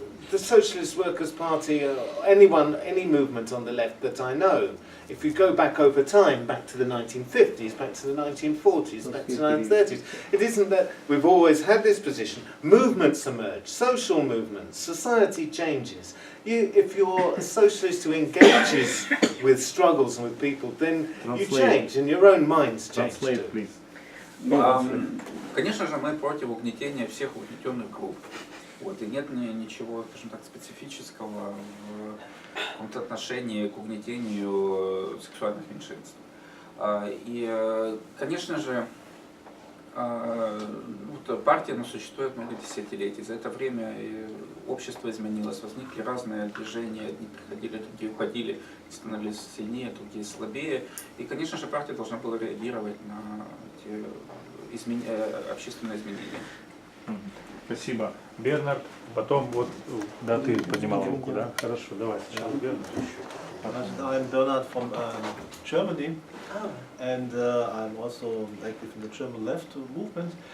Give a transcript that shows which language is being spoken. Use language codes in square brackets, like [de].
[en] The Socialist Workers' Party, any movement on the left that I know, if you go back over time, back to the 1950s, back to the 1940s, back to the 1930s, it isn't that we've always had this position. Movements emerge, social movements, society changes. If you're a socialist who engages with struggles and with people, then you change, and your own minds change too. [ru] Конечно же, мы против угнетения всех угнетенных групп. Вот, и нет ничего, скажем так, специфического в каком-то отношении к угнетению сексуальных меньшинств. И, конечно же, партия существует много десятилетий. За это время общество изменилось, возникли разные движения, одни приходили, другие уходили, становились сильнее, другие слабее. И, конечно же, партия должна была реагировать на эти общественные изменения. Спасибо. Бернард, потом вот, да, ты поднимал руку, да? Хорошо, давай сначала Бернард. [en] I'm Bernard from Germany, and I'm also active in the German left movement.